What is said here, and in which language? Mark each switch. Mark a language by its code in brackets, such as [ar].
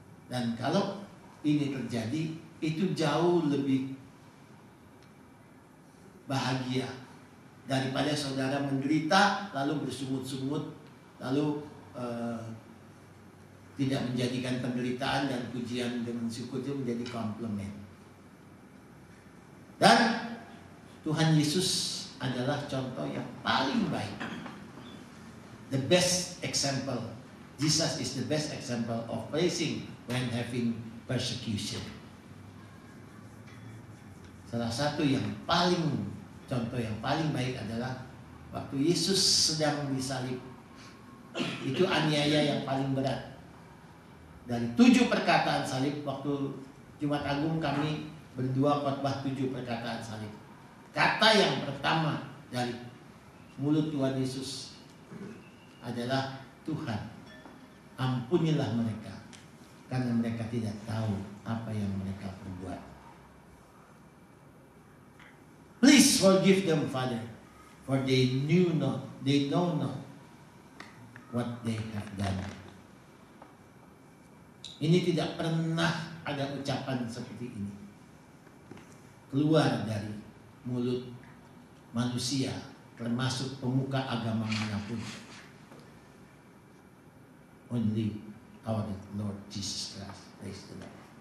[id] Dan kalau ini terjadi, itu jauh lebih bahagia daripada saudara menderita lalu bersungut-sungut, lalu tidak menjadikan penderitaan dan pujian dengan syukur itu menjadi komplement. Dan Tuhan Yesus adalah contoh yang paling baik. [en] The best example. Jesus is the best example of praising when having persecution. [id] Salah satu yang paling, contoh yang paling baik adalah waktu Yesus sedang disalib. Itu aniaya yang paling berat. Dari 7 perkataan salib, waktu Jumat Agung kami berdua khotbah 7 perkataan salib. Kata yang pertama dari mulut Tuhan Yesus adalah, Tuhan, ampunilah mereka karena mereka tidak tahu apa yang mereka perbuat. [en] Please forgive them, Father, for they know not what they have done. [id] Ini tidak pernah ada ucapan seperti ini keluar dari mulut manusia, termasuk pemuka agama manapun. [en] Only our Lord Jesus Christ. Praise the Lord.